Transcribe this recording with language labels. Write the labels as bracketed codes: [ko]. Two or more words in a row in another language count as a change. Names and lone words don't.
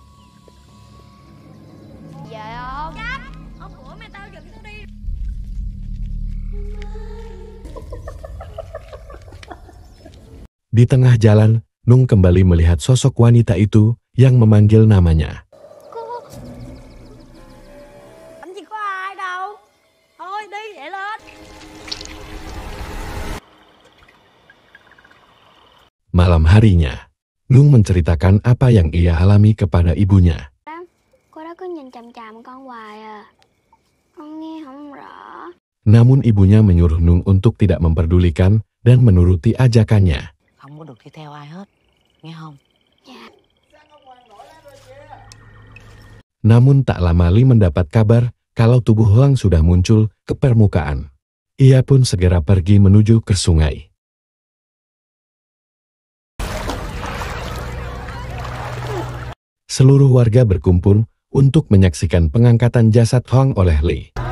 [id] Di tengah jalan, Nung kembali melihat sosok wanita itu yang memanggil namanya. Malam harinya, Nung menceritakan apa yang ia alami kepada ibunya. [vi] Cô đó cứ nhìn chằm [id] Namun ibunya menyuruh Nung untuk tidak memperdulikan dan menuruti ajakannya. [vi] Không có được đi theo ai hết, nghe không? [id] Namun tak lama Lee mendapat kabar kalau tubuh Hoang sudah muncul ke permukaan. Ia pun segera pergi menuju ke sungai. Seluruh warga berkumpul untuk menyaksikan pengangkatan jasad Hoang oleh Lee.